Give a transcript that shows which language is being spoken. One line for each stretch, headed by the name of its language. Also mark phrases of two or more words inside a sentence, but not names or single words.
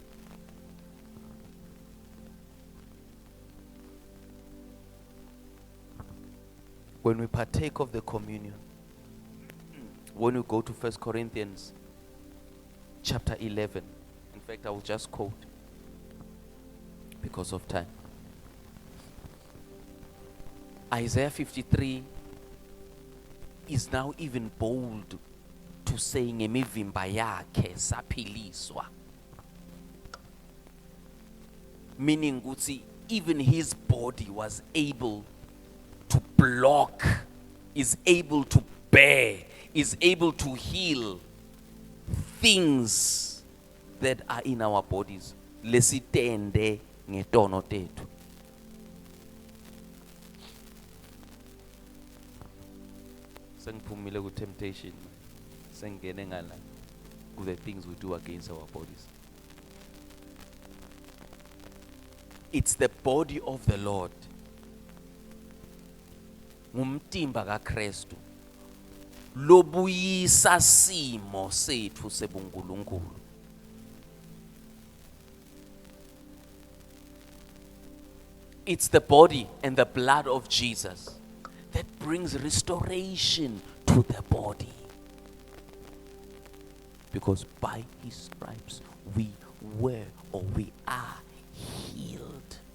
English: When we partake of the communion, when we go to 1 Corinthians chapter 11, in fact, I will just quote because of time. Isaiah 53 is now even bold to say
Swati: ngemivimba yakhe saphiliswa,
English: meaning ukuthi even his body was able to block, is able to bear, is able to heal things that are in our bodies.
Swati: Lesitende ngetono tethu. Sengiphumile ku temptation, sengene ngala ku
English: the things we do against our bodies. It's the body of the Lord.
Swati: Ngumtimba kaKristu lobuyisa simo sethu sebunkulunkulu.
English: It's the body and the blood of Jesus that brings restoration to the body. Because by his stripes we were, or we are, healed.